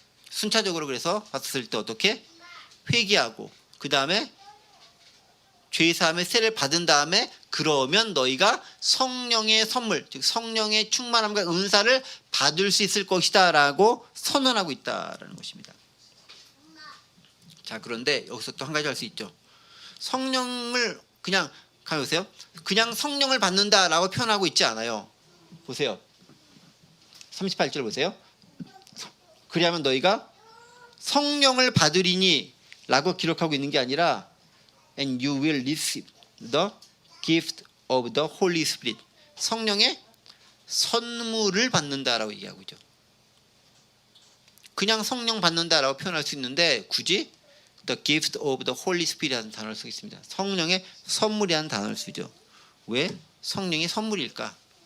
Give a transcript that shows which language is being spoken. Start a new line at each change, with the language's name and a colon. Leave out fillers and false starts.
Korean: 순차적으로 그래서 봤을 때 어떻게? 회개하고 그 다음에 죄사함의 세례를 받은 다음에 그러면 너희가 성령의 선물, 즉 성령의 충만함과 은사를 받을 수 있을 것이다 라고 선언하고 있다라는 것입니다. 자, 그런데 여기서 또 한 가지 할 수 있죠. 성령을 그냥 가보세요. 그냥 성령을 받는다라고 표현하고 있지 않아요. 보세요. 38절 보세요. 그리하면 너희가 성령을 받으리니 라고 기록하고 있는 게 아니라
English: and you will receive the gift of the Holy Spirit.
Korean: 성령의 선물을 받는다라고 얘기하고 있죠. 그냥 성령 받는다라고 표현할 수 있는데 굳이
English: the gift of the Holy Spirit
Korean: 이라는 단어를 쓰겠습니다. 성령의 선물이라는 단어를 쓰죠. 왜 성령이 선물일까?